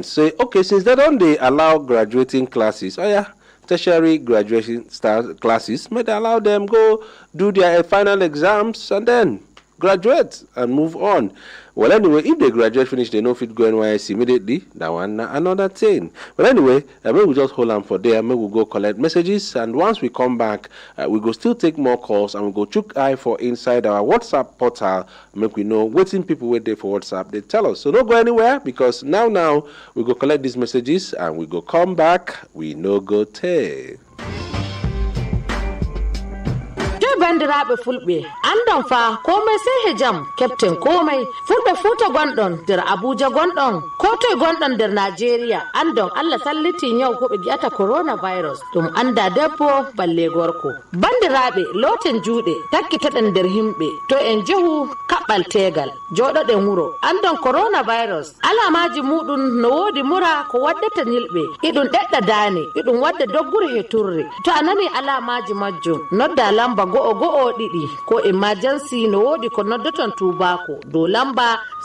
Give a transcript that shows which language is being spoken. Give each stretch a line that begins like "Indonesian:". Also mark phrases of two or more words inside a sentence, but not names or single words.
Nigerian Pidgin: Say, okay, since they don't allow graduating classes, tertiary graduation classes, may they allow them go do their final exams and then graduate and move on. Well, anyway, if they graduate finish, they know if it go NYSC immediately. That one, another thing. But anyway, maybe we just hold on for there. Maybe we'll go collect messages. And once we come back, we go still take more calls and we go chook eye for inside our WhatsApp portal. Make we know waiting people wait there for WhatsApp. They tell us. So don't go anywhere because now we go collect these messages and we go come back. We no go tell.
Fula: bandiraɓe fulɓe andon fa komai sai hejam captain komai fulɓe futa gonɗon nder abuja gonɗon ko toye gonɗon nder nigeria andon allah salliti nyau ko ɓe gi'ata coronavirus ɗum anda debbo balle gorko bandiraɓe loten juuɗe takkitaɗen nder himɓe to en jehu kaɓɓal tegal joɗoɗen wuro andon coronavirus alamaji muɗum no wodi mura ko waddata nyilɓe iɗum ɗeɗɗa dane iɗum wadda doggure he turre to a nani alamaji majjum nodda lamba go'o ɗiɗi ko emergency no wodi ko noddoton tubako dow lamba